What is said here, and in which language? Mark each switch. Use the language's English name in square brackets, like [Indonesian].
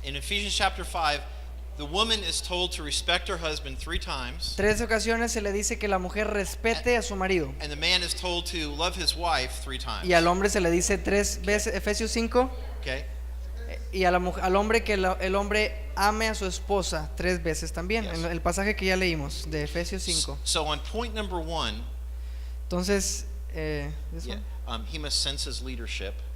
[English] in Ephesians chapter 5, the woman is told to respect her husband 3 times, [Spanish] 3 ocasiones se le dice que la mujer respete a su marido [English] and the man is told to love his wife 3 times. [Spanish] y al hombre se le dice 3 veces, Efesios 5, [English] Okay? [Spanish] y a al hombre que el hombre ame a su esposa 3 veces también, [English] Yes. [Spanish] en el pasaje que ya leímos de Efesios 5. [English] So on point number 1, [Spanish] Entonces, [English] he must sense his leadership.